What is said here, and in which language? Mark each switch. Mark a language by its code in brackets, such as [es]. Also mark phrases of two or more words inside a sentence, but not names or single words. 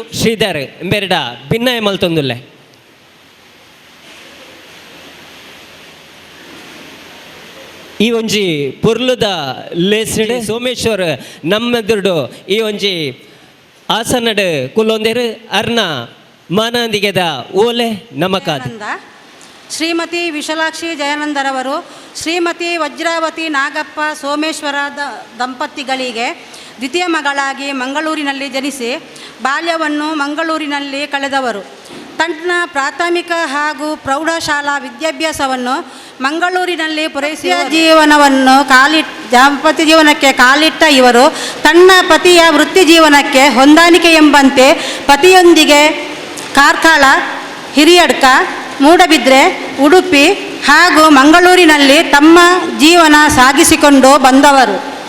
[tcy] ಶ್ರೀಧರ್ ಬೆರಡ ಭಿನ್ನಯ ಮಲ್ತೊಂದುಲ್ಲೆ ಈ ಒಂಜಿ ಪೊರ್ಲುದ ಲೇಸಿಡ್ ಸೋಮೇಶ್ವರ್ ನಮ್ಮೆದುರುಡು ಈ ಒಂಜಿ ಆಸನಡ್ ಕುಲೊಂದೆರು ಅರ್ನ ಮಾನಂದಿಗೆದ ಓಲೆ ನಮಕಾದ [kn] ಶ್ರೀಮತಿ ವಿಶಾಲಾಕ್ಷಿ ಜಯಾನಂದರವರು ಶ್ರೀಮತಿ ವಜ್ರಾವತಿ ನಾಗಪ್ಪ ಸೋಮೇಶ್ವರ ದಂಪತಿಗಳಿಗೆ ದ್ವಿತೀಯ ಮಗಳಾಗಿ ಮಂಗಳೂರಿನಲ್ಲಿ ಜನಿಸಿ ಬಾಲ್ಯವನ್ನು ಮಂಗಳೂರಿನಲ್ಲಿ ಕಳೆದವರು. ತನ್ನ ಪ್ರಾಥಮಿಕ ಹಾಗೂ ಪ್ರೌಢಶಾಲಾ ವಿದ್ಯಾಭ್ಯಾಸವನ್ನು ಮಂಗಳೂರಿನಲ್ಲಿ ಪೂರೈಸಿದ ದಾಂಪತ್ಯ ಜೀವನಕ್ಕೆ ಕಾಲಿಟ್ಟ ಇವರು ತನ್ನ ಪತಿಯ ವೃತ್ತಿ ಜೀವನಕ್ಕೆ ಹೊಂದಾಣಿಕೆ ಎಂಬಂತೆ ಪತಿಯೊಂದಿಗೆ ಕಾರ್ಕಳ, ಹಿರಿಯಡ್ಕ, ಮೂಡಬಿದ್ರೆ, ಉಡುಪಿ ಹಾಗೂ ಮಂಗಳೂರಿನಲ್ಲಿ ತಮ್ಮ ಜೀವನ ಸಾಗಿಸಿಕೊಂಡು ಬಂದವರು.